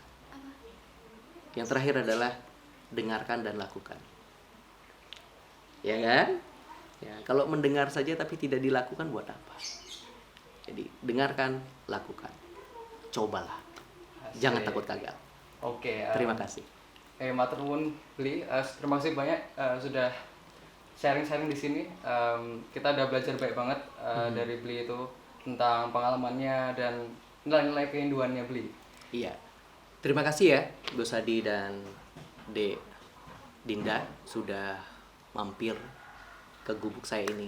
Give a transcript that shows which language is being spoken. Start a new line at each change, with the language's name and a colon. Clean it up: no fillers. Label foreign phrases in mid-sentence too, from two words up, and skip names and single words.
Indonesian: Yang terakhir adalah dengarkan dan lakukan. Ya kan? Ya, kalau mendengar saja tapi tidak dilakukan buat apa? Jadi dengarkan, lakukan. Cobalah. Jangan takut gagal. Oke. Terima kasih.
Javanese: Matur nuwun Bli,
Indonesian: terima kasih banyak sudah sharing-sharing di sini. Kita udah belajar baik banget dari Bli itu tentang pengalamannya dan nilai-nilai keinduannya Bli. Iya. Terima kasih ya Gus Hadi dan Dek Dinda sudah mampir ke gubuk saya ini.